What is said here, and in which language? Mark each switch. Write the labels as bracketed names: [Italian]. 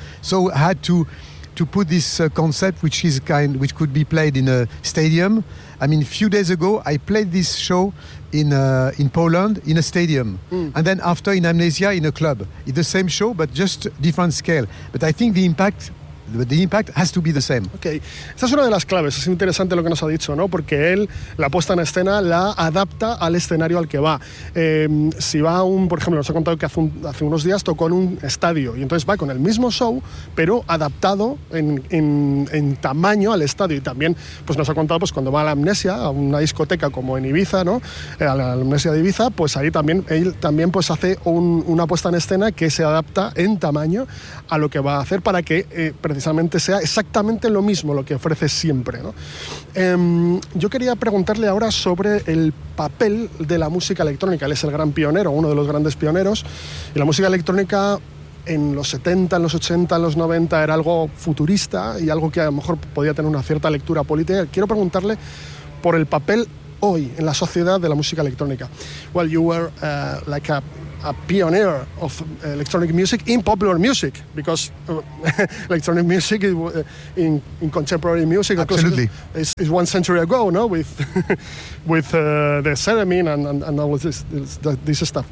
[English] So I had to put this concept, which could be played in a stadium. I mean, a few days ago, I played this show in Poland in a stadium, and then after in Amnesia in a club. It's the same show, but just different scale. But I think the impact has to be the same. [Spanish] Okay, esta es una de las claves. Es interesante lo que nos ha dicho, ¿no? Porque él la puesta en escena la adapta al escenario al que va. Si va a un, por ejemplo, nos ha contado que hace unos días tocó en un estadio y entonces va con el mismo show, pero adaptado en tamaño al estadio. Y también, pues nos ha contado, pues cuando va a la Amnesia, a una discoteca como en Ibiza, ¿no? A la Amnesia de Ibiza, pues ahí también él también pues hace una puesta en escena que se adapta en tamaño a lo que va a hacer para que precisamente sea exactamente lo mismo lo que ofrece siempre, ¿no? Yo quería preguntarle ahora sobre el papel de la música electrónica. Él es el gran pionero, uno de los grandes pioneros, y la música electrónica en los 70, en los 80, en los 90 era algo futurista y algo que a lo mejor podía tener una cierta lectura política. Quiero preguntarle por el papel hoy en la sociedad de la música electrónica. [English] Well, you were like a pioneer of electronic music in popular music, because electronic music in contemporary music, absolutely, is one century ago, no, with with the theremin and all this stuff.